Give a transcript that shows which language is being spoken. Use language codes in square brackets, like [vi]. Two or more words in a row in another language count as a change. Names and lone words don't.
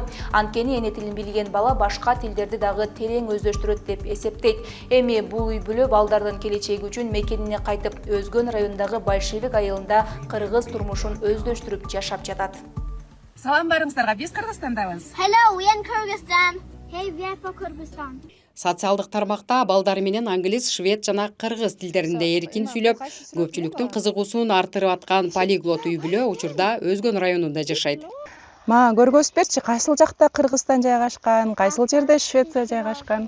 [ky] Анткени эне тилин билген бала башка тилдерди дагы терең өздөштүрөт деп эсептейт. Эми бул үй бүлө балдардын келечеги үчүн мекенине кайтып, Өзгөн районундагы Большевик айылында кыргыз турмушун өздөштүрүп жашап жатат. Салам барыңыздарга, биз Кыргызстандабыз. [en] Hello, we in Kyrgyzstan. Hey, we are from Kyrgyzstan. [ky] Социалдык тармакта балдары менен англис, швед жана кыргыз тилдеринде эркин сүйлөп, көпчүлүктүн кызыгуусун арттырып аткан полиглот үй бүлө учурда Өзгөн районунда жашайт. Мага көргөзүп берчи, кайсыл жакта Кыргызстан жайгашкан, кайсыл жерде Швеция жайгашкан.